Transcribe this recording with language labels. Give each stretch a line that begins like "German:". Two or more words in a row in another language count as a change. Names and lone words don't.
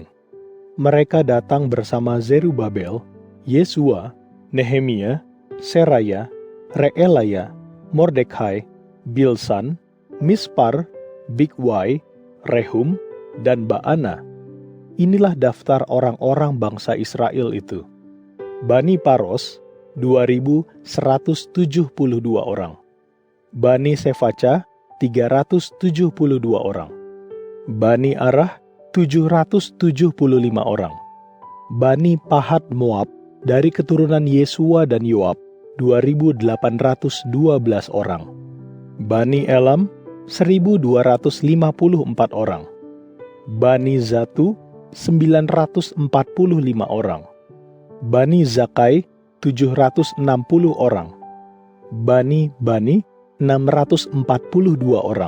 Indonesian: Mereka datang bersama Zerubabel, Yesua, Nehemia, Seraya, Reelaya, Mordekai, Bilsan, Mispar, Bigwai, Rehum, dan Baana. Inilah daftar orang-orang bangsa Israel itu. Bani Paros, 2.172 orang. Bani Sefaca, 372 orang. Bani Arah, 775 orang. Bani Pahat Moab, dari keturunan Yesua dan Yoab, 2.812 orang. Bani Elam, 1.254 orang. Bani Zatu, 945 orang. Bani Zakai, 760 orang. Bani 642 orang.